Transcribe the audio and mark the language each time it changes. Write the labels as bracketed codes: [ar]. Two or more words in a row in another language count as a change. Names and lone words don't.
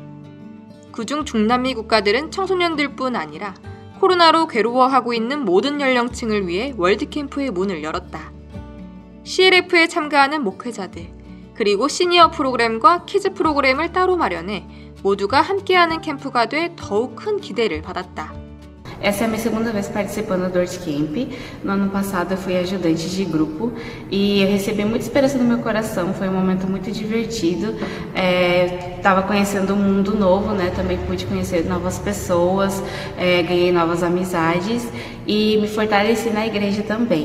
[ko] 그중 중남미 국가들은 청소년들뿐 아니라 코로나로 괴로워하고 있는 모든 연령층을 위해 월드캠프의 문을 열었다. CLF에 참가하는 목회자들, 그리고 시니어 프로그램과 키즈 프로그램을 따로 마련해 모두가 함께하는 캠프가 돼 더욱 큰 기대를 받았다. [pt] Essa é a minha segunda vez participando do WordCamp. No ano passado eu fui ajudante de grupo e eu recebi muita esperança no meu coração. Foi um momento muito divertido. Estava conhecendo um mundo novo, né? Também pude conhecer novas pessoas, ganhei novas amizades e me fortaleci na igreja também.